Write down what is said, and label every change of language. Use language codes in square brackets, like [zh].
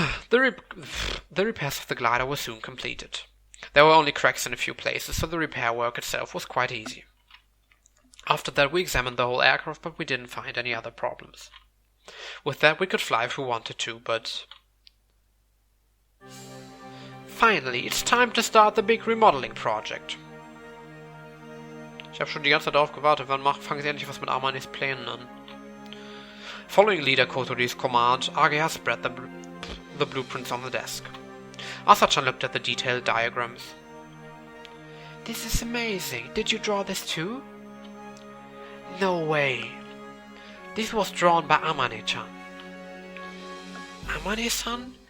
[en] The repairs of the glider were soon completed. There were only cracks in a few places, so the repair work itself was quite easy. After that we examined the whole aircraft, but we didn't find any other problems. With that we could fly if we wanted to, but... Finally, it's time to start the big remodeling project. [de] Ich habe schon die ganze Zeit darauf gewartet, wann fangen sie endlich was mit Amanis Plänen an. [en] Following Leader Kotori's command, Agea spread the blueprints on the desk. Asa-chan looked at the detailed diagrams. This is amazing. Did you draw this too? No way. This was drawn by Amane-chan. Amane-san?